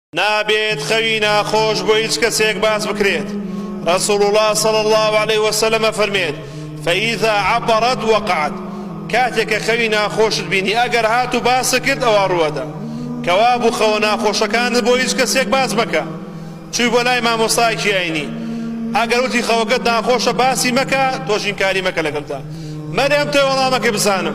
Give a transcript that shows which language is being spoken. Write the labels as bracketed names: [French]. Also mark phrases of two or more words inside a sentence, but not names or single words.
[Central Kurdish] نابێت خەوی ناخۆش بۆ هیچ کەسێک باس بکرێت. [Arabic] رسول الله صلى الله عليه وسلم [Central Kurdish] فرمێت [Arabic] فإذا عبرت وقعت، [Central Kurdish] کاتێکە خەوی ناخۆشت بینی ئەگەر هات و باسە کرد ئەوە ڕوەدا کەوا بوو خەوە ناخۆشەکانت بۆ هیچ کەسێک باس مەکە. چووی بۆ لای مامۆستایەکی ئاینی، ئەگەر وتی خەوەکەت ناخۆشە باسی مەکە، تۆش ئینکاری مەکە لەگەڵدا. مەرێم تۆ وەڵامەکەی بزانم.